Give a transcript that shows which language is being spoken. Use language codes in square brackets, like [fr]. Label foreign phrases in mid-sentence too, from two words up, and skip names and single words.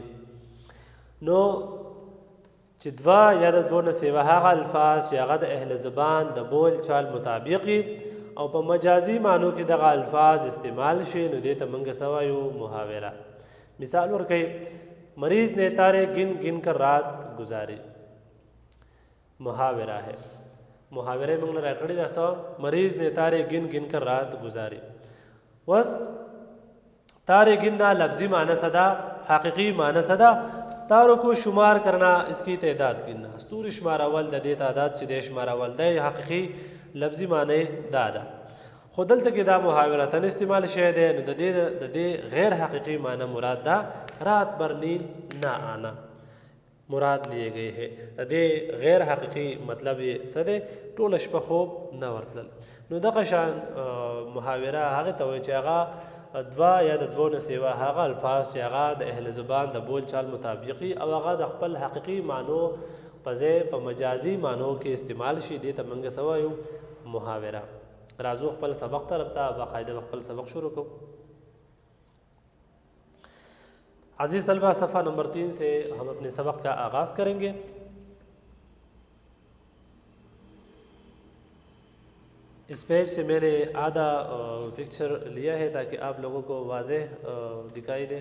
[ps] نو چې دوا یا د دوه نه سوا هغه الفاظ چې هغه د اهل زبان د بول چال مطابق وي او په مجازي معنو کې دغه الفاظ استعمال شي نو دې ته موږ سوایو محاوره. مثال ورکړئ [ur] مریض نے تارے گن گن کر رات گزاری، محاورہ ہے. [ps] محاورے موږ نه راکړی دا سو [ur] مریض نے تارے گن گن کر رات گزاری. بس تارے گننا لفظی معنی صدا، حقیقی معنی صدا تاروں کو شمار کرنا، اس کی تعداد گننا. [ps] ستوري شمارول د دې تعداد چې د شمارول د حقیقي لفظي معنی دا ده. خو دلته کې دا محاورتن استعمال شوی دی نو د دې غیر حقیقی معنی مراد دا [ur] رات بھر نیند نہ آنا مراد لیے گئے ہے. [ps] د دې غیر حقیقی مطلب یې څه دی؟ ټوله شپه خوب نه ورتلل. نو دغه شان محاوره هغه ته وایي چې هغه دوا یا د دوو نه سیوا هغه الفاظ چې هغه د اهل زبان د بول چال مطابقي او هغه د خپل حقیقي معنو په ځای په مجازي معنو کې استعمال شي، دې ته موږ څه وایو؟ محاوره. راځو خپل سبق طرف ته باقاعده خپل سبق شروع کوو. [ur] عزیز طلبہ صفحہ نمبر 3 سے ہم اپنے سبق کا آغاز کریں گے. اس پیج سے میں نے آدھا پکچر لیا ہے تاکہ آپ لوگوں کو واضح دکھائی دے.